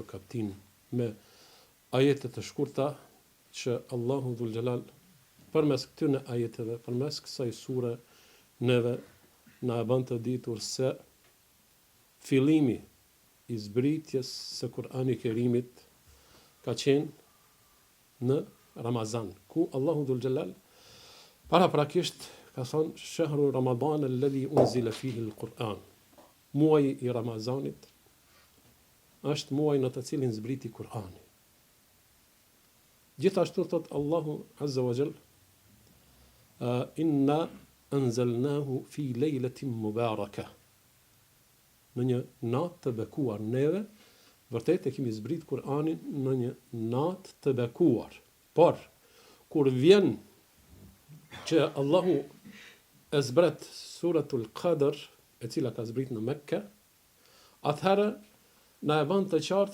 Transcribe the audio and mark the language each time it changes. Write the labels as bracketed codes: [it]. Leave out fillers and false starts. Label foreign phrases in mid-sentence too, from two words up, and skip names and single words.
[sq] kaptin me ajete të shkurta që Allahu dhul Xhelal përmes këtyre ajeteve, përmes kësaj sure neve na e bën të ditur se fillimi i zbritjes së Kur'anit Kerimit ka qenë në Ramazan, ku Allahu dhul Xhelal paraprakisht ka thonë [ar] شهر رمضان الذي أنزل فيه القرآن. [sq] Muaji i Ramazanit është muaji në të cilin zbriti Kur'ani. Gjithashtu thot Allahu [ar] عز وجل إنا أنزلناه في ليلة مباركة. [sq] Në një natë të bekuar, neve vërtet e kemi zbrit Kur'anin në një natë të bekuar. Por kur vjen që Allahu e zbret [ar] سورة القدر, [sq] e cila ka zbrit në Mekke, atëherë na e bën të qartë